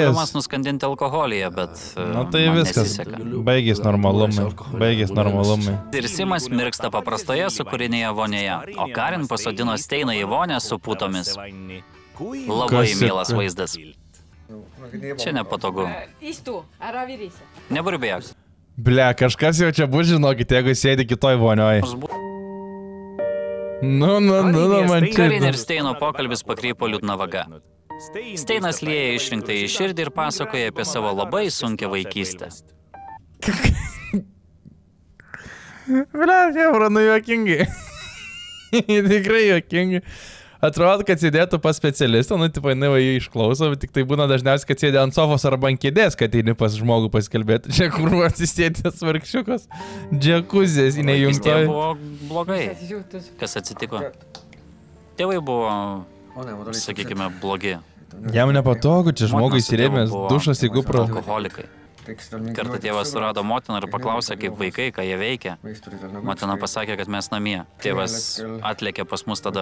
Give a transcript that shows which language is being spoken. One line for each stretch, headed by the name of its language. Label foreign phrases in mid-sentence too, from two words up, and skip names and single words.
Lithuanian: problemas nuskandinti alkoholyje, bet Nu tai man viskas. nesiseka. Baigės normalumai. Ir Simas mirksta paprastoje sūkurinėje vonėje, o Karin pasodino Steiną į vonę su putomis. Labai Kas mielas čia? vaizdas. Čia nepatogu.
Estonian: Istu, ära virise.
Lithuanian: Neburbėk. Ble, kažkas jau čia bus, žinokit, jeigu sėdi kitoj vonioj. Nu, man Karin ir čia. Steino pokalbis pakrypo liūdna vaga. Steinas lieja išrinktą į širdį ir pasakoja apie savo labai sunkią vaikystę. Ble, hebra, nu juokingai. Tikrai juokingai. Atrodo, kad sėdėtų pas specialistą, nu, tipo, jinai va jį išklauso, bet tik tai būna dažniausiai, kad sėdė ant sofos arba ant kėdės, kad eini pas žmogų pasikalbėti. Čia kur atsisėdės vargšiukas. Džekuzės, Vaikystėje neįjungtoj. buvo blogai.
Estonian: Mis juhtus?
Lithuanian: Kas atsitiko? Tėvai buvo, sakykime, blogi. Jam nepatogu, čia žmogui Motina su tėvu įsirėmės buvo dušas į kuprą. Alkoholikai. Kartą tėvas surado motiną ir paklausė, kaip vaikai, ką jie veikia. Motina pasakė, kad mes namie. Tėvas atlėkė pas mus tada.